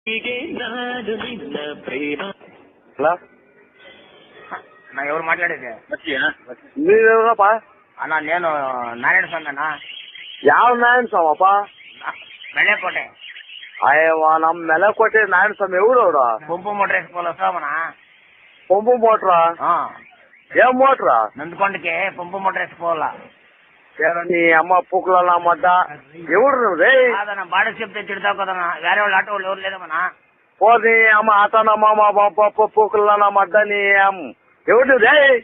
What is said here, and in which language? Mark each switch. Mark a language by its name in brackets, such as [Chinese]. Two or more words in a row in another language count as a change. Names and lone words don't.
[Telugu] హలో నా ఎవరు మాట్లాడేది? మీరెవరప్పా? అన్నా నేను నారాయణ స్వామి అన్నా. [Kannada] ಯಾವ ನಾರಾಯಣ ಸ್ವಾಮಿ ಅಪ್ಪ? ಮೆಳೆಕೋಟೆ. ಅಯ್ಯವ್ವ ನಮ್ಮ ಮೆಲೆಕೋಟೆ ನಾರಾಯಣ ಸ್ವಾಮಿ ఎవరు ಅವರ? [Telugu] పంపు మోటార్ వేసుకోవాలి వస్తావనా? పంపు మోటరా? ఏం మోటరా? నందుకొండకి పంపు మోటార్ వేసుకోవాలా. నీ అమ్మ పూకుల మడ్డ ఎవరు నువ్వు రే? అదన్నా బాడీ చెప్తే తిడతావు కదన్నా. వేరే వాళ్ళు ఆటో వాళ్ళు ఎవరు లేదమ్మా. ఓ నీ అమ్మ ఆతనమ్మ పూకుల మడ్డ నీ ఎవరు నువ్వు రే?